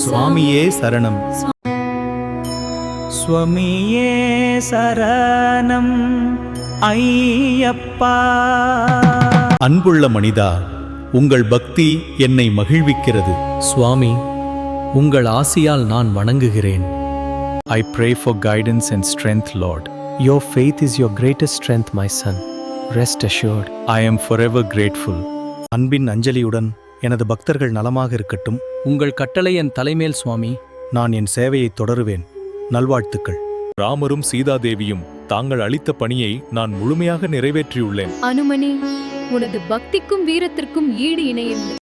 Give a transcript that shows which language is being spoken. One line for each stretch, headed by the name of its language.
Tamil: சுவாமியே சரணம். சுவாமியே சரணம் ஐயப்பா. அன்புள்ள மனிதா, உங்கள் பக்தி என்னை மகிழ்விக்கிறது. சுவாமி, உங்கள் ஆசியால் நான் வணங்குகிறேன்.
English: I pray for guidance and strength, Lord. Your faith is your greatest strength, my son. Rest assured. I am forever grateful.
Tamil: அன்பின் அஞ்சலியுடன் எனது பக்தர்கள் நலமாக இருக்கட்டும். உங்கள் கட்டளை என் தலைமேல் சுவாமி. நான் என் சேவையை தொடருவேன். நல்வாழ்த்துக்கள். ராமரும் சீதாதேவியும் தாங்கள் அளித்த பணியை நான் முழுமையாக நிறைவேற்றியுள்ளேன். அனுமனே, உனது பக்திக்கும் வீரத்திற்கும் ஈடு இணையில்லை.